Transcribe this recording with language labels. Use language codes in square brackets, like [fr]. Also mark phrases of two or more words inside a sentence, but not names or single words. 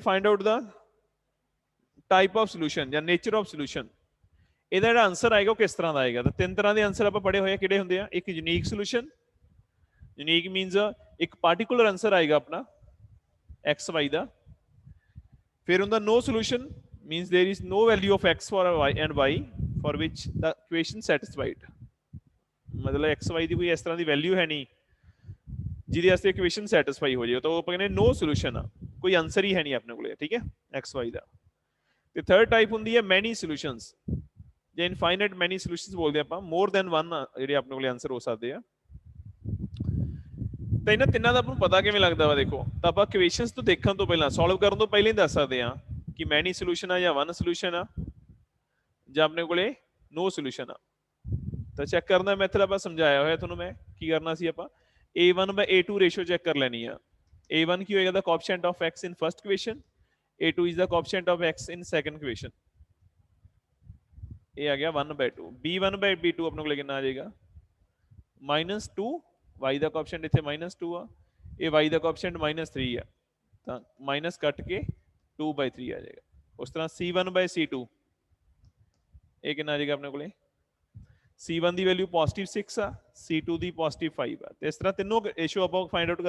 [en] find out the type of solution [pa] ਜਾਂ [en] nature of solution [pa] ਇਹਦਾ ਜਿਹੜਾ ਆਨਸਰ ਆਏਗਾ ਉਹ ਕਿਸ ਤਰ੍ਹਾਂ ਦਾ ਆਏਗਾ ਤਾਂ ਤਿੰਨ ਤਰ੍ਹਾਂ ਦੇ ਆਨਸਰ ਆਪਾਂ ਪੜ੍ਹੇ ਹੋਏ ਆ ਕਿਹੜੇ ਹੁੰਦੇ ਆ ਇੱਕ [en] unique solution unique means [pa] ਇੱਕ [en] particular answer [pa] ਆਏਗਾ ਆਪਣਾ x y ਦਾ ਫਿਰ ਹੁੰਦਾ [en] no solution means there is no value of x for y and y for which the equation satisfied [pa] ਮਤਲਬ x y ਦੀ ਕੋਈ ਇਸ ਤਰ੍ਹਾਂ ਦੀ ਵੈਲਿਊ ਹੈ ਨਹੀਂ ਜਿਹਦੇ ਵਾਸਤੇ ਇਕੁਏਸ਼ਨ ਸੈਟੀਸਫਾਈ ਹੋ ਜਾਏ ਤਾਂ ਉਹ ਆਪਾਂ ਕਹਿੰਦੇ [en] no solution [pa] ਆ ਕੋਈ ਆਨਸਰ ਹੀ ਹੈ ਨਹੀਂ ਆਪਣੇ ਕੋਲੇ ਠੀਕ ਹੈ x y ਦਾ ਤੇ [en] third type [pa] ਹੁੰਦੀ ਹੈ [en] many solutions [pa] ਜਾਂ [en] infinite many solutions [pa] ਬੋਲਦੇ ਆਪਾਂ [en] more than one [pa] ਜਿਹੜੇ ਆਪਣੇ ਕੋਲੇ ਆਨਸਰ ਹੋ ਸਕਦੇ ਆ ਤਾਂ ਇਹਨਾਂ ਤਿੰਨਾਂ ਦਾ ਆਪਾਂ ਨੂੰ ਪਤਾ ਕਿਵੇਂ ਲੱਗਦਾ ਵਾ ਦੇਖੋ ਤਾਂ ਆਪਾਂ ਇਕੁਏਸ਼ਨਸ ਤੋਂ ਦੇਖਣ ਤੋਂ ਪਹਿਲਾਂ ਸੋਲਵ ਕਰਨ ਤੋਂ ਪਹਿਲਾਂ ਹੀ ਦੱਸ ਸਕਦੇ ਆ ਕਿ [en] many solution [pa] ਆ ਜਾਂ [en] one solution [pa] ਆ ਜਾਂ ਆਪਣੇ ਕੋਲੇ [en] no solution [pa] ਆ ਤਾਂ ਚੈੱਕ ਕਰਨ ਦਾ ਮੈਥਡ ਆਪਾਂ ਸਮਝਾਇਆ ਹੋਇਆ ਤੁਹਾਨੂੰ ਮੈਂ ਕੀ ਕਰਨਾ ਸੀ ਆਪਾਂ a1/a2 [en] ratio check [pa] ਕਰ ਲੈਣੀ ਆ a1 ਕੀ ਹੋਏਗਾ [en] the coefficient of x in first equation a2 is the coefficient of x in second equation [pa] ਇਹ ਆ ਗਿਆ 1/2 b1/b2 ਆਪਣੇ ਕੋਲ ਕਿੰਨਾ ਆ ਜਾਏਗਾ -2 y ਦਾ ਕੋਐਫੀਸ਼ੀਐਂਟ ਇੱਥੇ -2 ਆ ਇਹ y ਦਾ ਕੋਐਫੀਸ਼ੀਐਂਟ -3 ਆ ਤਾਂ ਮਾਈਨਸ ਕੱਟ ਕੇ 2/3 ਆ ਜਾਏਗਾ ਉਸ ਤਰ੍ਹਾਂ c1/c2 ਇਹ ਕਿੰਨਾ ਆ ਜਾਏਗਾ ਆਪਣੇ ਕੋਲੇ c1 ਦੀ ਵੈਲਿਊ +6 ਆ c2 ਦੀ +5 ਆ ਤੇ ਇਸ ਤਰ੍ਹਾਂ ਤਿੰਨੋਂ ਰੇਸ਼ੋ ਆਪਾਂ [en] find out [pa] ਕਰ